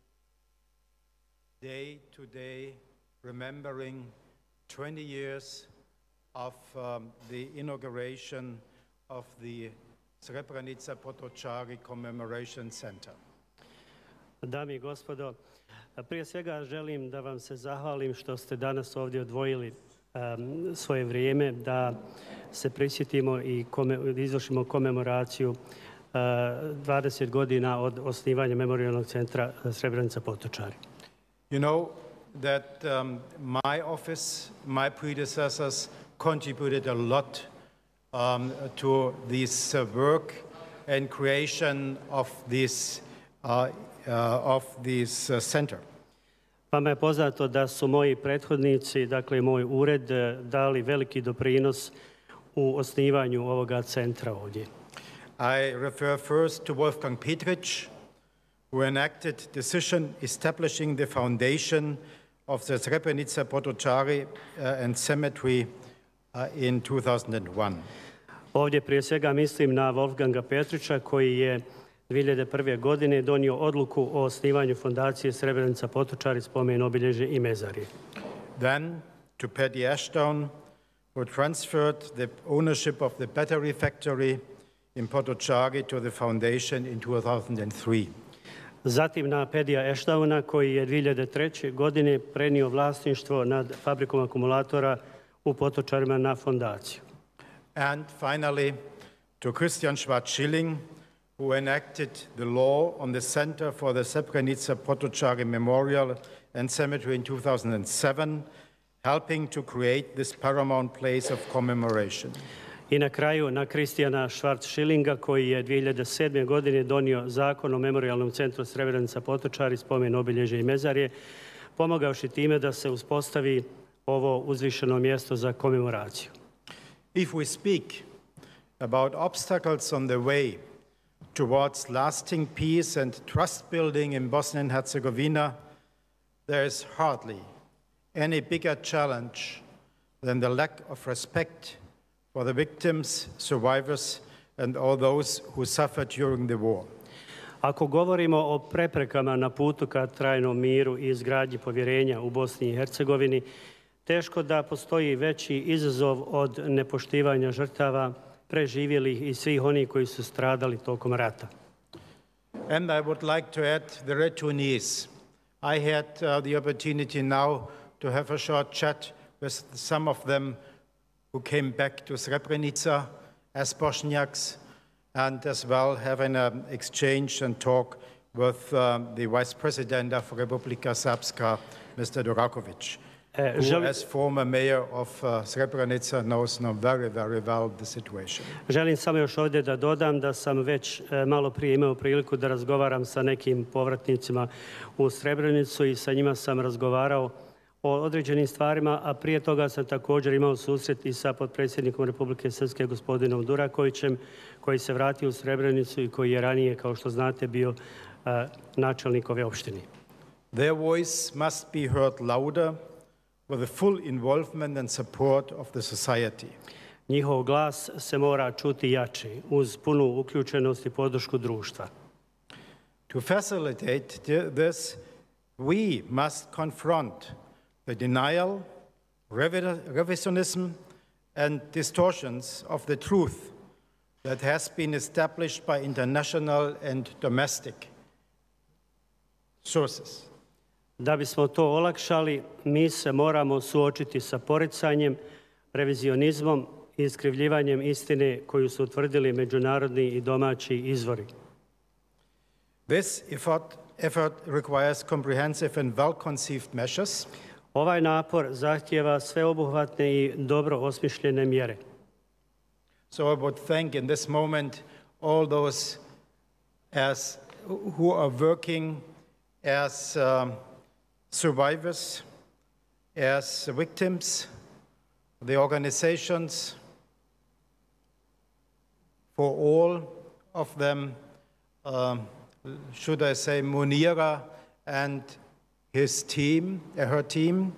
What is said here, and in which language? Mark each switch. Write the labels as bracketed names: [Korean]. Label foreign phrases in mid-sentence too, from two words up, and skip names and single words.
[English] day today, remembering 20 years of the inauguration of the Srebrenica Potočari Commemoration Center. [Bosnian] Dame i gospodo, prije svega želim da vam se zahvalim što ste danas ovdje odvojili svoje vrijeme da se prisjetimo i izvršimo komemoraciju 20 godina od osnivanja Memorijalnog centra Srebrenica Potočari. [English] You know that my office, my predecessors contributed a lot to this work and creation of this center. [Bosnian] Vama je poznato da su moji prethodnici, dakle moj ured, dali veliki doprinos u osnivanju ovoga centra ovdje. [English] I refer first to Wolfgang Petrich, who enacted decision establishing the foundation of the Srebrenica Potočari and cemetery in 2001. [Bosnian] Ovdje prije svega mislim na Wolfganga Petrića koji je 2001. godine donio odluku o osnivanju fondacije Srebrenica Potočari, spomen obilježje i mezarje. [English] Then to Paddy Ashdown, who transferred the ownership of the battery factory in Potočari to the foundation in 2003. [Bosnian] Zatim na Paddyja Ashdowna koji je 2003. godine prenio vlasništvo nad fabrikom akumulatora u Potočarima na fondaciju. [English] And finally to Christian Schwarz-Schilling, who enacted the law on the Center for the Srebrenica Potočari Memorial and Cemetery in 2007, helping to create this paramount place of commemoration. [Bosnian] I na kraju na Kristijana Schwarz-Schillinga koji je 2007. godine donio zakon o Memorijalnom centru Srebrenica Potočari, spomen obilježje i mezarje, pomogavši time da se uspostavi ovo uzvišeno mjesto za komemoraciju. [English] If we speak about obstacles on the way towards lasting peace and trust building in Bosnia and Herzegovina, there is hardly any bigger challenge than the lack of respect for the victims, survivors, and all those who suffered during the war. [Bosnian] Ako govorimo o preprekama na putu ka trajnom miru i izgradnji povjerenja u Bosni i Hercegovini, teško da postoji veći izazov od nepoštivanja žrtava, preživjelih i svih onih koji su stradali tokom rata. [English] And I would like to add the returnees. I had the opportunity now to have a short chat with some of them who came back to Srebrenica as Bosniaks, and as well having an exchange and talk with the Vice President of Republika Srpska, Mr. Durakovic, who as former mayor of Srebrenica knows now very, very well the situation. [Bosnian] Želim samo još ovdje da dodam da sam već malo prije imao priliku da razgovaram sa nekim povratnicima u Srebrenicu i sa njima sam razgovarao o određenim stvarima, a prije toga sam također imao susret i sa potpredsjednikom Republike Srpske gospodinom Durakovićem koji se vratio u Srebrenicu i koji je ranije, kao što znate, bio načelnik ove opštine. [English] Their voice must be heard louder with the full involvement and support of the society. [Bosnian] Njihov glas se mora čuti jače, uz punu uključenost i podršku društva. [English] To facilitate this, we must confront the denial, revisionism, and distortions of the truth that has been established by international and domestic sources. [Bosnian] Da bismo to olakšali, mi se moramo suočiti sa poricanjem, revizionizmom i iskrivljivanjem istine koju su utvrdili međunarodni i domaći izvori. [English] This effort requires comprehensive and well-conceived measures. [Bosnian] Ovaj napor zahtijeva sveobuhvatne i dobro osmišljene mjere. [English] So I would thank in this moment all those who are working as survivors, as victims, the organizations, for all of them, should I say Munira and his team, her team.